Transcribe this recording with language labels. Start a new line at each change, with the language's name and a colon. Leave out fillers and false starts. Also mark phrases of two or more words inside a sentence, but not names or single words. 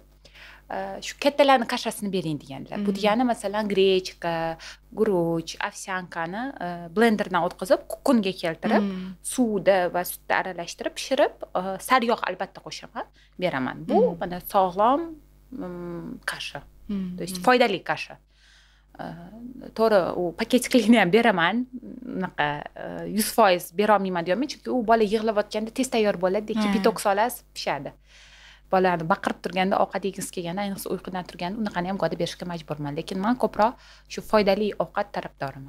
Uzbek: Shu kattalarni kashasini bering deganlar. Bu degani masalan grechka, guruch, ovsyankani blenderdan o'tkazib, kukунga keltirib, suvda va sutda aralashtirib, pishirib, sariyog' albatta qo'shaman, beraman. Bu mana sog'lom kasha.
Russian: То есть
Uzbek: foydali kasha. To'g'ri, u paketlikni ham beraman. Unaqa 100% bera olmayman deyman, chunki u bola yig'layotganda tez tayyor bo'ladi, kipitok solasiz pishadi. Bolani baqirib turganda, ovqat yegisi kelganda, ayniqsa uyqudan turganda unaqani ham go'da berishga majburman, lekin men ko'proq shu foydali ovqat tarafdoriman.